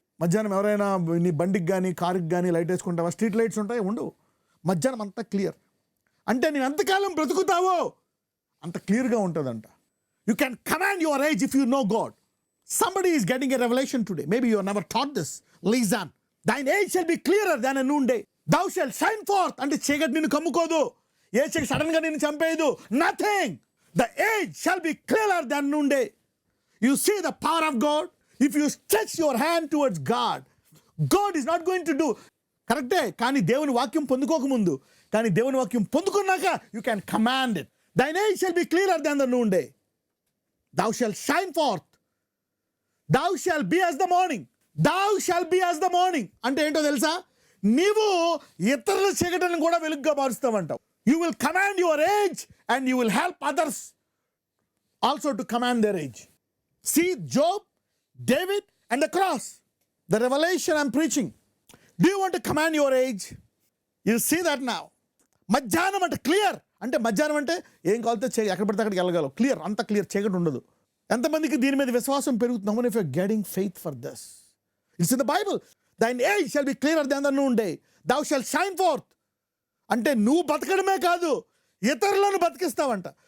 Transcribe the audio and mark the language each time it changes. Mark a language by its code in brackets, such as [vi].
[te] మధ్యాహ్నం ఎవరైనా నీ బండికి కానీ కారుకి కానీ లైట్ వేసుకుంటావా? స్ట్రీట్ లైట్స్ ఉంటాయి, ఉండవు. మధ్యాహ్నం అంతా క్లియర్. అంటే నేను ఎంతకాలం బ్రతుకుతావో అంత క్లియర్గా ఉంటుందంట. [en] You can command your age if you know God. Somebody is getting a revelation today. Maybe you have never taught this. Listen, thine age shall be clearer than a noonday. Thou shalt shine forth. [te] అంటే చీకటి నిన్ను కమ్ముకోదు, ఏ చీకటి sudden గా నిన్ను చంపేయదు. [en] Nothing. The age shall be clearer than noonday. You see the power of God. If you stretch your hand towards God, God is not going to do. [te] కరెక్టే, కానీ దేవుని వాక్యం పొందుకోకముందు, కానీ దేవుని వాక్యం పొందుకున్నాక [en] you can command it. Thine age shall be clearer than the noonday. Thou shalt shine forth. Thou shall be as the morning. Thou shall be as the morning. [te] అంటే ఏంటో తెలుసా? నీవు ఇతరుల చీకటిని కూడా వెలుగుగా మారుస్తావంటావు. [en] You will command your age and you will help others also to command their age. See Job, David and the cross. The revelation I'm preaching. Do you want to command your age? You see that now. [te] మధ్యాహ్నం అంటే clear. అంటే మధ్యాహ్నం అంటే ఏం కావాలితే ఎక్కడ పడితే అక్కడికి వెళ్ళగలవు. Clear, అంత క్లియర్, చీకటి ఉండదు. ఎంతమందికి దీని మీద విశ్వాసం పెరుగుతున్నాము? [en] If you are getting faith for this, it's in the Bible. Thine age shall be clearer than the noonday. Thou shall shine forth. [te] అంటే నువ్వు బతకడమే కాదు, ఇతరులను బతికిస్తావంట.